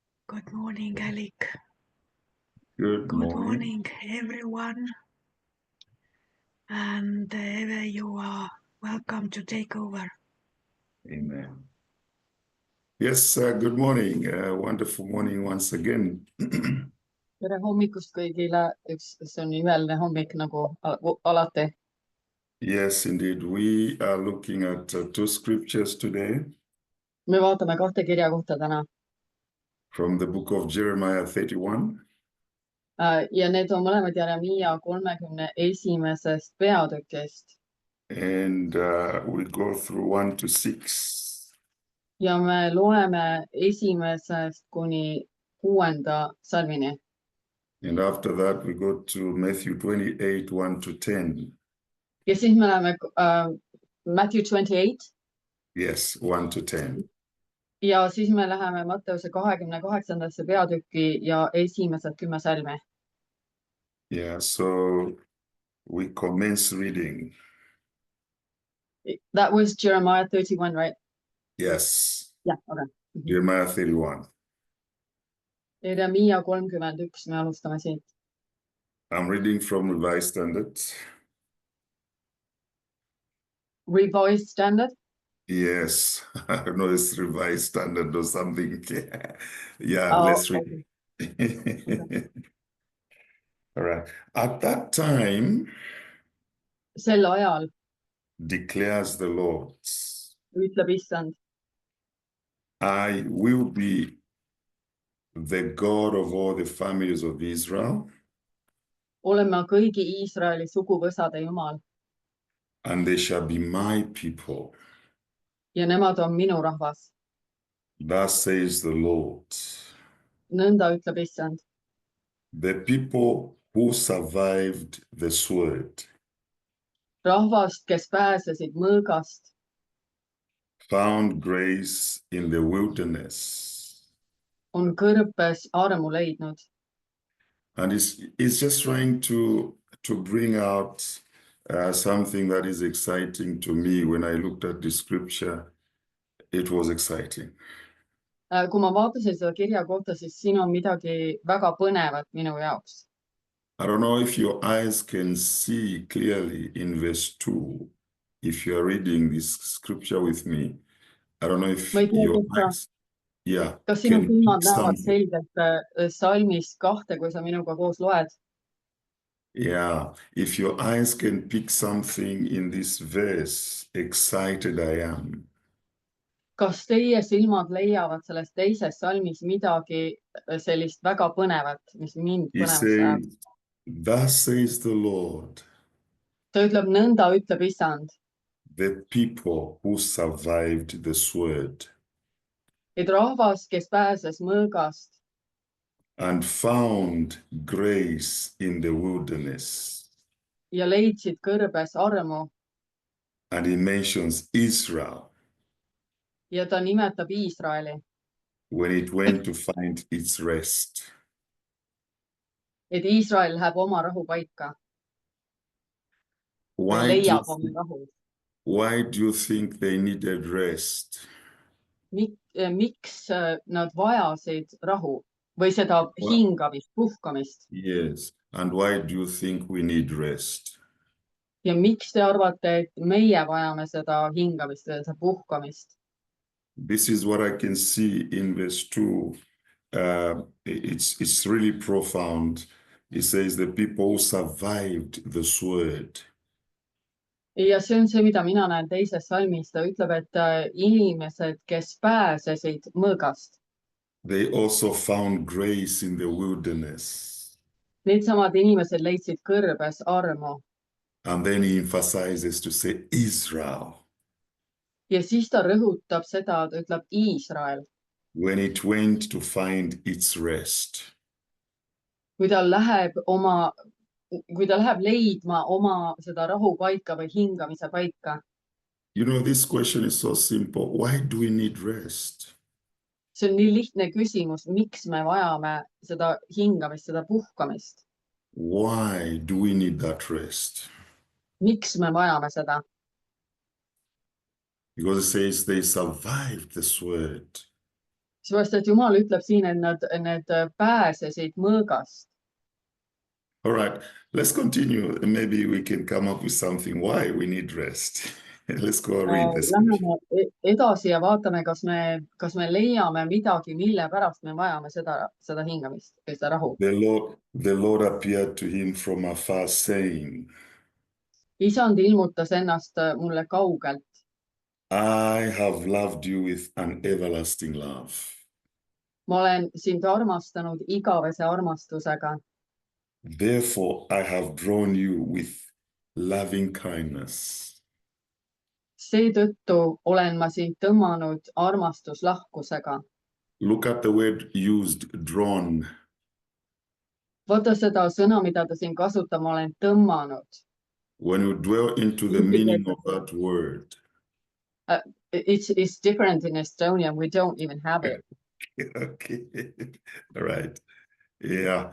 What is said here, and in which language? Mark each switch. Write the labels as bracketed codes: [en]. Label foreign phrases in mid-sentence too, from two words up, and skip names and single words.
[en] Good morning, Alec. Good Good morning. morning, everyone. And Eve, you are welcome to take over. Amen. Yes, good morning. Wonderful morning once again. [et] Tere hommikust kõigile, see on imeline hommik nagu alati. [en] Yes, indeed. We are looking at two scriptures today [et] Me vaatame kahte kirjakohta täna [en] from the book of Jeremiah 31. [et] ja need on mõlemad Jeremiia 31. peatükist [en] And we go through 1 to 6. [et] ja me loeme 1. kuni 6. salmini. [en] And after that, we go to Matthew 28, 1 to 10. [et] Ja siis me läheme Matthew 28 [en] Yes, 1 to 10. [et] ja siis me läheme Matteuse 28. peatükki ja esimesed 10 salmi. [en] Yeah, so we commence reading. That was Jeremiah 31, right? Yes, Yeah, okay. Jeremiah 31. [et] Jeremiia 31, me alustame siit. [en] I'm reading from Revised Standard. Revised Standard. Yes, I don't know, it's Revised Standard or something. Yeah, Oh, let's read. All right. At that time, [et] Sel ajal [en] declares the Lord, [et] ütleb issand, [en] I will be the God of all the families of Israel, [et] olen ma kõigi Iisraeli suguvõsade Jumal [en] and they shall be my people. [et] ja nemad on minu rahvas. [en] Thus says the Lord. [et] Nõnda ütleb issand, [en] The people who survived the sword [et] rahvast, kes pääsesid mõõgast, [en] found grace in the wilderness. [et] on kõrpes armu leidnud. [en] And it's just trying to bring out something that is exciting to me. When I looked at the scripture, it was exciting. [et] Kui ma vaatasin seda kirja kohta, siis siin on midagi väga põnevat minu jaoks. [en] I don't know if your eyes can see clearly in verse 2, if you are reading this scripture with me. I don't know if [et] Ma ei tea, [en] your [et] kas [en] eyes, yeah, [et] kas sinu [en] can [et] silmad [en] pick [et] näevad [en] something. [et] selgelt salmis 2, kui sa minuga koos loed? [en] Yeah, if your eyes can pick something in this verse, excited I am. [et] Kas teie silmad leiavad selles teises salmis midagi sellist väga põnevat, mis mind [en] He [et] põnevasse ajab? [en] says, thus says the Lord, [et] Ta ütleb, nõnda ütleb issand, [en] the people who survived the sword [et] et rahvas, kes pääses mõõgast [en] and found grace in the wilderness. [et] ja leidsid kõrbes armu [en] And he mentions Israel [et] ja ta nimetab Iisraeli, [en] when it went to find its rest. [et] et Iisrael läheb oma rahu paika, leiab oma rahu. [en] Why do you think they needed rest? [et] Miks nad vajasid rahu või seda hingamist, puhkamist? [en] Yes, and why do you think we need rest? [et] Ja miks te arvate, et meie vajame seda hingamist ja seda puhkamist? [en] This is what I can see in verse 2. It's really profound. It says the people who survived the sword. [et] Ja see on see, mida mina näen teises salmis. Ta ütleb, et inimesed, kes pääsesid mõõgast. [en] They also found grace in the wilderness. [et] Needsamad inimesed leidsid kõrbes armu. [en] And then he emphasizes to say Israel. [et] Ja siis ta rõhutab seda, ta ütleb Iisrael. [en] When it went to find its rest. [et] Kui ta läheb leidma oma seda rahu paika või hingamise paika. [en] You know, this question is so simple. Why do we need rest? [et] See on nii lihtne küsimus, miks me vajame seda hingamist, seda puhkamist? [en] Why do we need that rest? [et] Miks me vajame seda? [en] Because it says they survived the sword. [et] Seepärast, et Jumal ütleb siin, et need pääsesid mõõgast. [en] All right, let's continue. Maybe we can come up with something why we need rest. Let's go read the scripture. [et] Läheme edasi ja vaatame, kas me leiame midagi, mille pärast me vajame seda hingamist või seda rahu. [en] The Lord appeared to him from afar, saying, [et] Isand ilmutas ennast mulle kaugelt. [en] I have loved you with an everlasting love. [et] Ma olen sind armastanud igavese armastusega. [en] Therefore, I have drawn you with loving kindness. [et] Seetõttu olen ma sind tõmmanud armastuslahkusega. [en] Look at the word used, drawn. [et] Vaata seda sõna, mida ta siin kasutab, ma olen tõmmanud. [en] When you dwell into the meaning of that word, It's different in Estonian. We don't even have it. okay, all right, yeah.